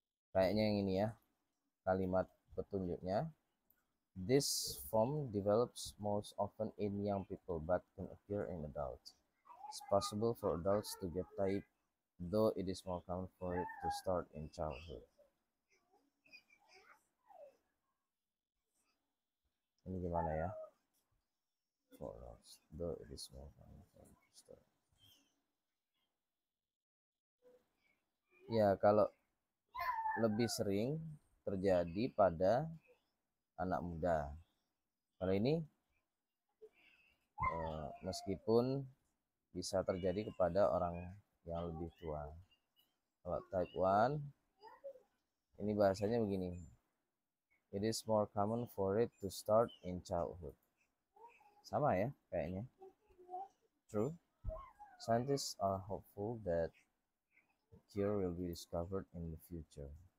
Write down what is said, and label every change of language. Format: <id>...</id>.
<id>Kayaknya yang ini ya, kalimat petunjuknya.</id> <en>This form develops most often in young people but can appear in adults. It's possible for adults to get type, though it is more common for it to start in childhood.</en> <id>Ini gimana ya?</id> <en>For adults, though it is more common for it to start.</en> <id>Ya, kalau lebih sering terjadi pada anak muda. Kalau ini meskipun bisa terjadi kepada orang yang lebih tua. Kalau type 1 ini bahasanya begini.</id> <en>It is more common for it to start in childhood.</en> <id>Sama ya kayaknya.</id> <en>True. Scientists are hopeful that a cure will be discovered in the future.</en>